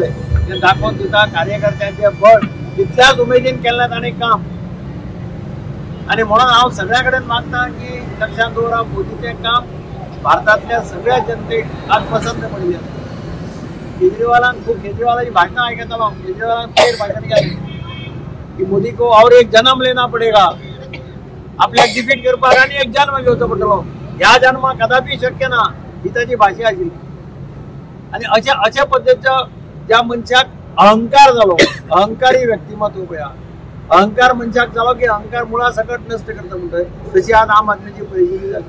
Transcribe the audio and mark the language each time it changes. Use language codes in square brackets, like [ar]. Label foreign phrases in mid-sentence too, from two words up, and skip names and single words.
[kok] ते दाखोवन दिता कार्यकर्त्यांचे बळ तितल्याच उमेदीन केल्लें तांणी काम. आणि म्हणून हांव सगळ्या कडेन मागता की लक्षात दवरा, मोदीचें काम भारतांतल्या सगळ्या जनतेक आज पसंत पडलें. केजरीवालाची भाषण ऐकता केजरीवालान भाषण केली की [hi] मोदी को और एक जन्म लेना पडेगा, [kok] आपल्याला डिफीट करपाक आणि एक जन्म घेवचो पडटलो. ह्या जन्माक कदापि शक्य ना ही ताची भाषा आशिल्ली. आणि अशा पद्दतीचो ज्या मनशाक अहंकार जालो, अहंकारी व्यक्तिमत्व पळया, अहंकार मनशाक जालो की अहंकार मुळा सकट नष्ट करता म्हणतोय तशी आज आम आदमीची परिस्थिती झाली.